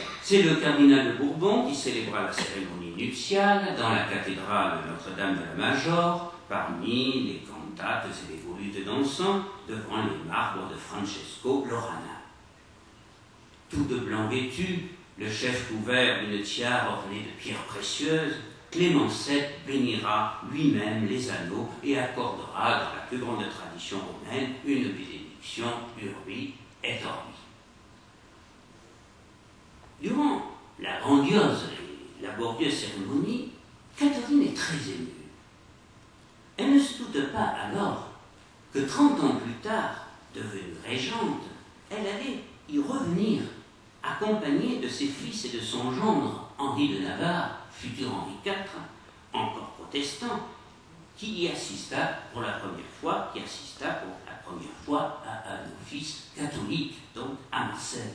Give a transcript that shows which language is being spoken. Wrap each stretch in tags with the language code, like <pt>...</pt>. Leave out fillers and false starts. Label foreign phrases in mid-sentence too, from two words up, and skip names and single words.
<fr>C'est le cardinal de Bourbon qui célébra la cérémonie nuptiale dans la cathédrale de Notre-Dame de la Major, parmi les cantates et les volutes d'encens devant les marbres de Francesco Lorana. Tout de blanc vêtu, le chef couvert d'une tiare ornée de pierres précieuses, Clément VII bénira lui-même les anneaux et accordera, dans la plus grande tradition romaine, une bénédiction</fr> <la>urbi et orbi.</la> <fr>Durant la grandiose et laborieuse cérémonie, Catherine est très émue. Elle ne se doute pas alors que 30 ans plus tard, devenue régente, elle allait y revenir, accompagnée de ses fils et de son gendre, Henri de Navarre, futur Henri IV, encore protestant, qui assista pour la première fois à un office catholique, donc à Marseille.</fr>